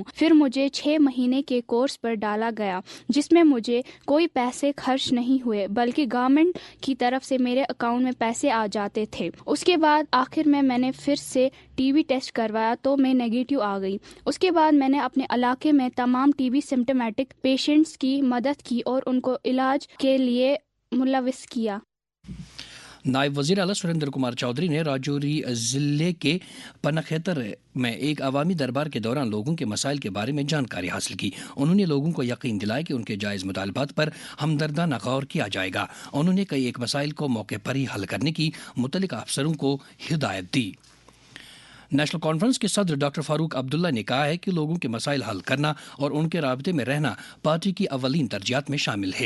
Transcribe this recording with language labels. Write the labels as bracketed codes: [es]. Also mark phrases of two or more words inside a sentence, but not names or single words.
[ur] پھر مجھے 6 مہینے کے کورس پر ڈالا گیا جس میں مجھے کوئی پیسے خرچ نہیں ہوئے بلکہ گورنمنٹ کی طرف سے میرے اکاؤنٹ میں پیسے آ جاتے تھے۔ اس کے بعد آخر میں نے پھر سے [en] TB test [ur] کروایا تو میں نیگیٹو آ گئی۔ اس کے بعد میں نے اپنے علاقے میں تمام [en] TB symptomatic patients [ur] کی مدد کی اور ان کو علاج کے لیے ملوث کیا۔ نائب وزیر اعلیٰ سریندر کمار چودھری نے راجوری ضلع کے پنکھیتر میں ایک عوامی دربار کے دوران لوگوں کے مسائل کے بارے میں جانکاری حاصل کی۔ انہوں نے لوگوں کو یقین دلایا کہ ان کے جائز مطالبات پر ہمدردانہ غور کیا جائے گا۔ انہوں نے کئی ایک مسائل کو موقع پر ہی حل کرنے کی متعلقہ افسروں کو ہدایت دی۔ نیشنل کانفرنس کے صدر ڈاکٹر فاروق عبداللہ نے کہا ہے کہ لوگوں کے مسائل حل کرنا اور ان کے رابطے میں رہنا پارٹی کی اولین ترجیحات میں شامل ہے۔